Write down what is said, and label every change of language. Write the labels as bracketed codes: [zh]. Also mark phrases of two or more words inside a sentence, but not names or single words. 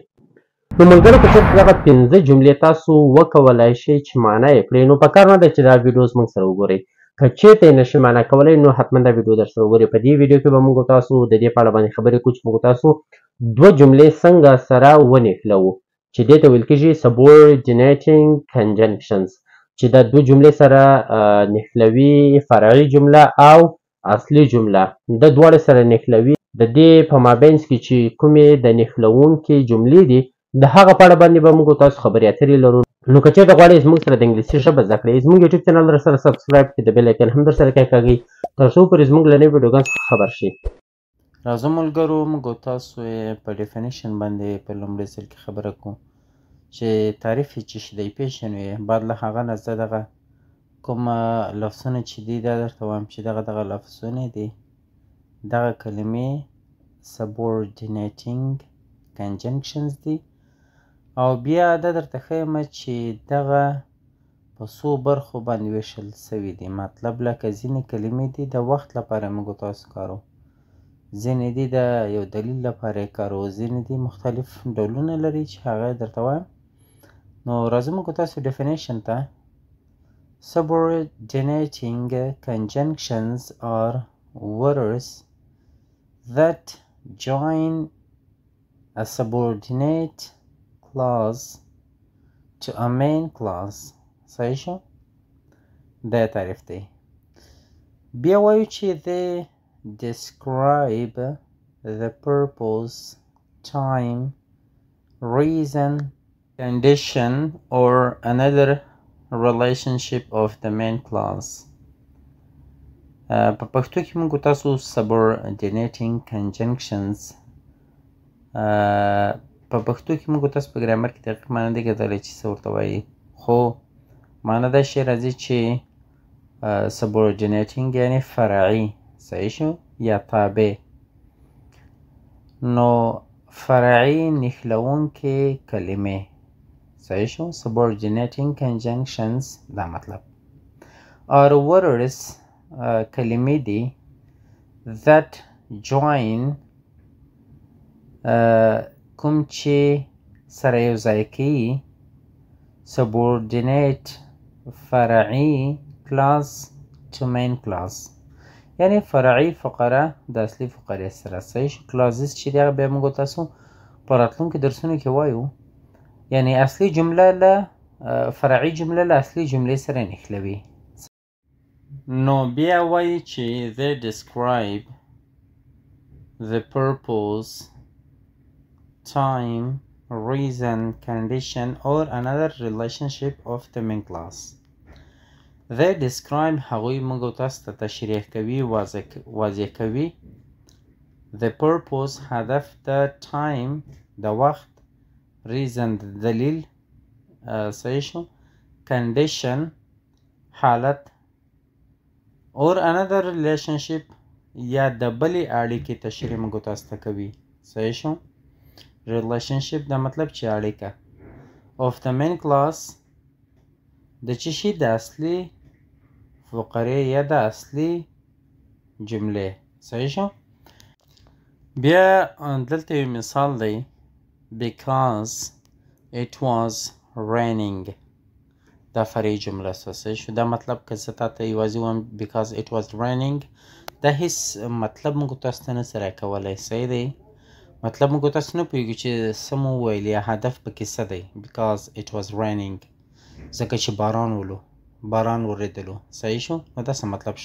[ps] نو ملګرو که چېرته دغه 15 جملې تاسو وکولی شئ چې معنا یې کړئ نو پکار نه ده چې دا ویډیو زموږ سره وګورئ. که چېرته یې نشئ معنا کولی نو حتما دا ویډیو درسره وګورئ. په دې ویډیو کې به موږ تاسو د دې په اړه باندې خبرې کوو چې موږ تاسو دوه جملې څنګه سره ونښلوو چې دې ته ویل کېږي [en] subordinating conjunctions [ps] چې دا دوه جملې سره نښلوي فرعي جمله او اصلي جمله د دواړې سره نښلوي. د دې په مابینځ کې چې کومې د نښلوونکې جملې دي د هغه په اړه باندې به موږ تاسو خبرې اترې لرو. نو که چېرته غواړئ زموږ سره د انګلیسي ژبه زده کړئ زموږ یوټیوب چینل درسره سبسکرایب کړئ د بیل ایکن هم درسره کېکاږئ تر څو پورې زموږ له نوي ویډیوګانو څخه خبر شئ. راځه ملګرو موږ تاسو په ډیفینیشن باندې په لومړي ځل کې خبره کوو چې تعریف یې چې پیشن وي بعد له هغه نه زه دغه کوم لفظونه چې دي دا درته وایم چې دغه لفظونه دي دغه کلمې [en] subordinating conjunctions [ps] دي او بیا دا درته ښیم چې دغه په څو برخو باندې ویشل سوي دي. مطلب لکه ځینې کلمې دي د وخت لپاره موږ تاسو کارو، ځینې دي د یو دلیل لپاره یې کارو، ځینې دي مختلف ډولونه لري چې هغه درته وایم. نو راځو موږ تاسو ډیفینیشن ته. [en] Subordinating conjunctions are words that join a subordinate clause to a main clause. [ps] صحیح شو؟ دا تعریف دی. بیا وایو چې [en] they describe the purpose, time, reason, condition or another relationship of the main clause. [ps] په پښتو کې موږ تاسو [en] subordinating conjunctions [ps] په پښتو کې موږ تاسو په ګرامر کې دقیق معنی دی کتلی چې څه ورته وایي خو معنی دا شی راځي چې subordinating یعنې فرعي. صحیح شو یا تابع. نو فرعي نښلوونکې کلمې. صحیح شو [en] subordinating conjunctions [ps] دا مطلب. [en] or words [ps] کلمې دي [en] that join [ps] کوم چې سره یو ځای کوي subordinate فرعي [en] clause to main clause [ps] یعنی فرعي فقره د اصلي فقرې سره. صحیح شو clauses چې دی هغه بیا موږ تاسو په راتلونکو درسونو کې وایو یعنی اصلي جمله له فرعي جمله له اصلي جملې سره نښلوي. نو بیا وایي چې [en] they describe the purpose, time, reason, condition or another relationship of the main clause. they describe [ps] هغوی موږ تاسو ته تشریح کوي واضح کوي [en] the purpose [ps] هدف د time د وخت reason د دلیل صحیح شو condition حالت [en] or another relationship [ps] یا د بلې اړیکې تشریح موږ تاسو ته کوي. صحیح شو؟ relationship دا مطلب چې اړیکه [en] of the main class [ps] د چې شي د اصلي فقرې یا د اصلي جملې. صحیح شو؟ بیا دلته یو مثال دی [en] because it was raining [ps] دا فرعي جمله صحیح شو. دا مطلب که زه تا ته یوازې وایم [en] because it was raining [ps] دا هیڅ مطلب موږ تاسو ته نسي راکولی. صحیح دی؟ مطلب موږ تاسو نه پوهېږو چې څه مو وویل یا هدف پکې څه دی. [en] because it was raining [ps] ځکه چې باران ورېدلو. صحیح شو؟ نو دا څه مطلب شو.